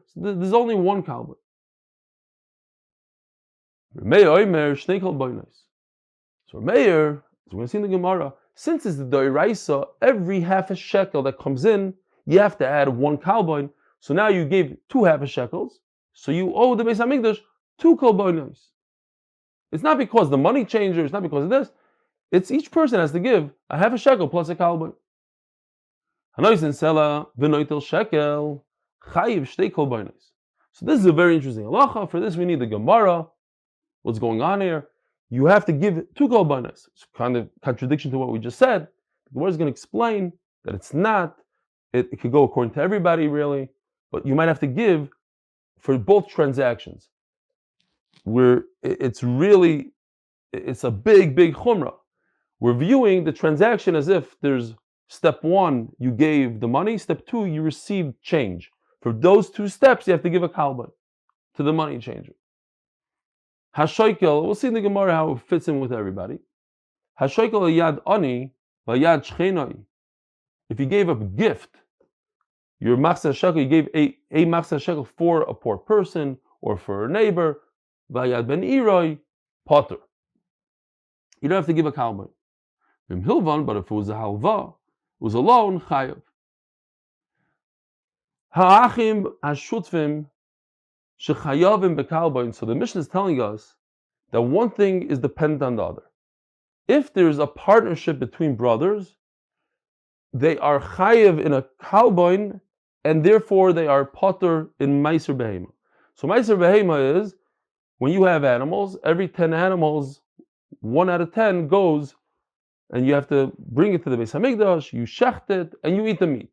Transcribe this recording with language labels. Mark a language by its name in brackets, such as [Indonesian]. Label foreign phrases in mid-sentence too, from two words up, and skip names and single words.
[English] So there's only one kalbon. So Meir, as we're going to see in the Gemara, since it's the doiraisa, every half a shekel that comes in, you have to add one kalbon. So now you gave 2 half a shekels, so you owe the Beis Hamikdash 2 kalbonos. It's not because the money changer, it's not because of this. It's each person has to give a half a shekel plus a kalbon. [Hebrew] הנותן סלע ונוטל שקל חייב שתי קלבונות. [English] So this is a very interesting halacha. For this we need the Gemara. What's going on here? You have to give 2 kalbonos. It's kind of contradiction to what we just said. The Gemara is going to explain that it's not. It could go according to everybody really, but you might have to give for both transactions. It's a big chumrah. We're viewing the transaction as if there's step 1, you gave the money, step 2, you received change. For those 2 steps, you have to give a kalbon to the money changer. Hashoikel, we'll see in the Gemara how it fits in with everybody. [Hebrew] השוקל יד עני ויד שכנו. [English] If you gave a gift, your [Hebrew] מחצה שקל, [English] you gave a [Hebrew] מחצה שקל [English] for a poor person or for a neighbor, [Hebrew] ויד בן עירו, [English] potter. You don't have to give a kalbon. But if it was a halva, was alone chayav. [Hebrew] האחים השותפים שחייבים בקלבון. [English] So the Mishnah is telling us that one thing is dependent on the other. If there's a partnership between brothers, they are chayav in a kalbain, and therefore they are potter in [Hebrew] מעשר בהמה. [English] So [Hebrew] מעשר בהמה [English] is when you have animals, every 10 animals, 1 out of 10 goes, and you have to bring it to the Beis Hamikdash, you shecht it, and you eat the meat.